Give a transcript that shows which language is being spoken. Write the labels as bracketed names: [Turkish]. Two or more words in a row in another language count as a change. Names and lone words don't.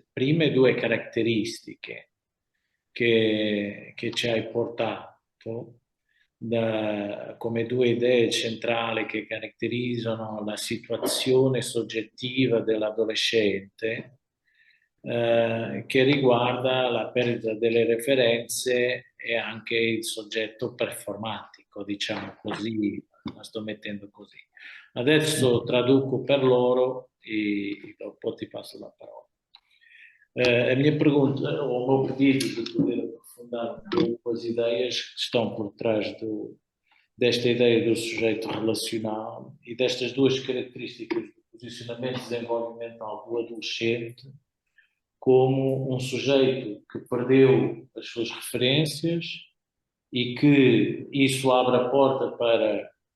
[Italian] prime due caratteristiche che ci hai portato come due idee centrali che caratterizzano la situazione soggettiva dell'adolescente, che riguarda la perdita delle referenze e anche il soggetto performatico, diciamo così, la sto mettendo così. Adesso traduco per loro e dopo ti passo la parola. [Portuguese] A minha pergunta, ou o meu pedido de poder aprofundar um pouco as ideias que estão por trás desta ideia do sujeito relacional e destas duas características do posicionamento desenvolvimental do adolescente como um sujeito que perdeu as suas referências e que isso abre a porta para